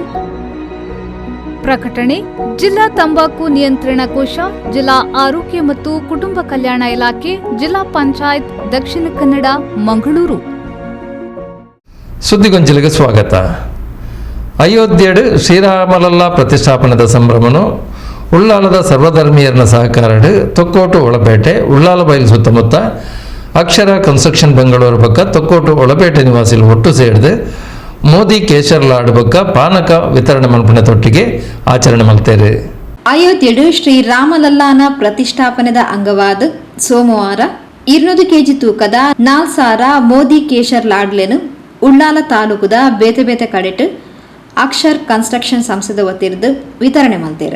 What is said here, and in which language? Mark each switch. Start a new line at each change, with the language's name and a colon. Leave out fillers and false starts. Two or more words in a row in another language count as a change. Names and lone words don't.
Kannada: ಪ್ರಕಟಣೆ ಜಿಲ್ಲಾ ತಂಬಾಕು ನಿಯಂತ್ರಣ ಕೋಶ, ಜಿಲ್ಲಾ ಆರೋಗ್ಯ ಮತ್ತು ಕುಟುಂಬ ಕಲ್ಯಾಣ ಇಲಾಖೆ, ಜಿಲ್ಲಾ ಪಂಚಾಯತ್, ದಕ್ಷಿಣ ಕನ್ನಡ, ಮಂಗಳೂರು. ಸುದ್ದಿಗೊಂಜಲಿಗೆ ಸ್ವಾಗತ.
Tulu: ಅಯೋಧ್ಯೆಡ್ ಶ್ರೀರಾಮಲಲ್ಲ ಪ್ರತಿಷ್ಠಾಪನದ ಸಂಭ್ರಮನು ಉಳ್ಳಾಲದ ಸರ್ವಧರ್ಮೀಯರನ ಸಹಕಾರಡ್ ತೊಕ್ಕೋಟು ಒಳಪೇಟೆ ಉಳ್ಳಾಲ ಬೈಲು ಸುತ್ತಮುತ್ತ ಅಕ್ಷರ ಕನ್ಸ್ಟ್ರಕ್ಷನ್ ಬೆಂಗಳೂರು ಪಕ್ಕ ತೊಕ್ಕೋಟು ಒಳಪೇಟೆ ನಿವಾಸಿಲು ಒಟ್ಟು ಸೇರಿದು ಮೋದಿ ಕೇಶರ್ ಲಾಡ್ ಪಕ್ಕ ಪಾನಕ ವಿತರಣೆ ಮಲ್ಪನೆ ತೊಟ್ಟಿಗೆ
Kannada: ಆಚರಣೆ ಮಾಡ್ತಾರೆ.
Tulu: ಅಯೋಧ್ಯೆಡ್ ಶ್ರೀರಾಮಲಲ್ಲಾನ ಪ್ರತಿಷ್ಠಾಪನೆದ ಅಂಗವಾದ ಸೋಮವಾರ 200 kg ತೂಕದ 4 ಸಾರ ಮೋದಿ ಕೇಶರ್ ಲಾಡ್ಲೆನು ಉಳ್ಳಾಲ ತಾಲೂಕುದ ಬೇತೆ ಬೇತೆ ಕಡೆಟ್ ಅಕ್ಷರ್ ಕನ್ಸ್ಟ್ರಕ್ಷನ್ ಸಂಸ್ಥೆದ ವತಿರ್ದು
Kannada: ವಿತರಣೆ ಮಾಡ್ತಾರೆ.